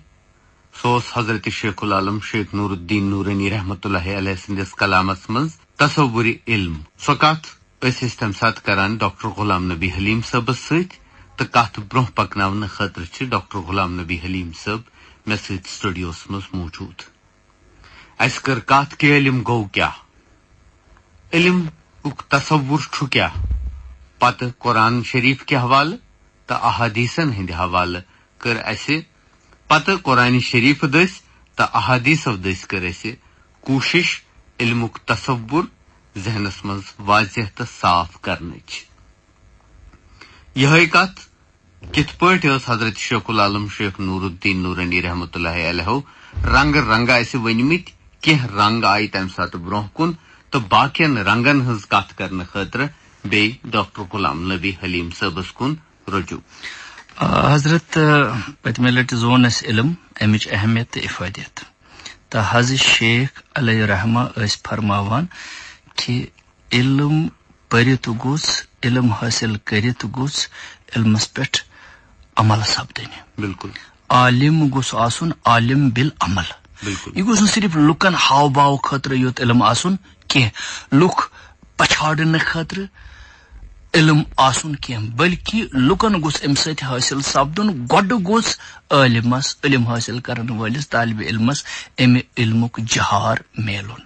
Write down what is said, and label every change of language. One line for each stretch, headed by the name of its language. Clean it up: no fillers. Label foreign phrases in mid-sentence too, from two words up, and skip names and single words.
Kashmiri: سو حضرت شیخ العالم شیخ نور الدین نورانی
Arabic: رحمۃ اللہ علیہ
Kashmiri: سندس کلامس مز تصور علم سو کت تمہ سات کران ڈاکٹر غلام نبی حلیم صبس ست تو کت برہ پکناون خاطر ڈاکٹر غلام نبی حلیم صب مے ست سٹوڈیوس مز موجود اس کر کت کہ علم گو کیا علم تصور کیا پتہ قرآن شریف کے حوالہ تو احادیثن ہند حوالہ کر اسہ پتہ قرآن شریف دس تو احادیثو دس کر اسہ کوشش علمک تصور ذہنس مز واضح تو صاف کرنچ یہ کت کت پاٹ حضرت شیخ العالم شیخ نور الدین نورانی
Arabic: رحمۃ اللہ علیہ
Kashmiri: رنگ رنگا اس ونمت کی رنگ آئی تمہ سات برہ کن تو باقین رنگن ہز کت کرنے خاطر بی ڈاکٹر غلام نبی حلیم صبس کن رجوع حضرت پتمہ لٹ زون اس علم امچ اہمیت تو افادیت تو حضرت شیخ
Arabic: علیہ رحمہ
Kashmiri: اس فرماوان کہ علم پرت گوس علم حاصل کرت گوس علمس پہ عمل سپدن بالکل عالم گوس آسن
Arabic: عالم بالعمل
Kashmiri: بالکل یہ گوس صرف لکن ہاو باو خاطر یوت علم آسن کی لک پچھاڑنے خاطر علم آسن کی بلکہ لکن گوس ام ست حاصل سپدن گوڈ گوس عالمس علم حاصل کرن والس طالب علمس ام علمک جہار میلن